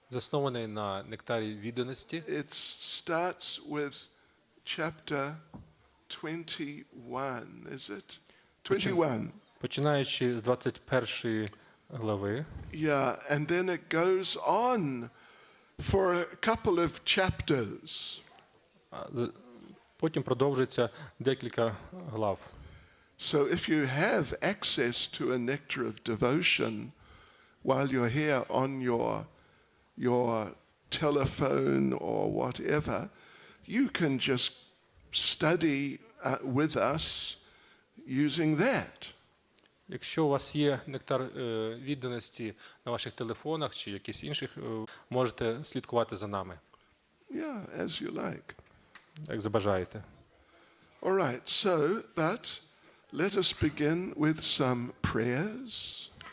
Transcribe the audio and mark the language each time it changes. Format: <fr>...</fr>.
<uk>Заснований на нектарі відданості.</uk> <en>It starts with chapter 21, is it? 21.</en> <uk>Починаючи з 21 глави.</uk> <en>Yeah, and then it goes on for a couple of chapters.</en> <uk>Потім продовжується декілька глав.</uk> <en>So if you have access to a nectar of devotion while you're here on your telephone or whatever, you can just study with us using that.</en> <uk>Якщо у вас є нектар відданості на ваших телефонах чи якісь інших, можете слідкувати за нами,</uk> <en>Yeah, as you like.</en> <uk>як забажаєте.</uk> <en>All right, so, but let us begin with some prayers.</en>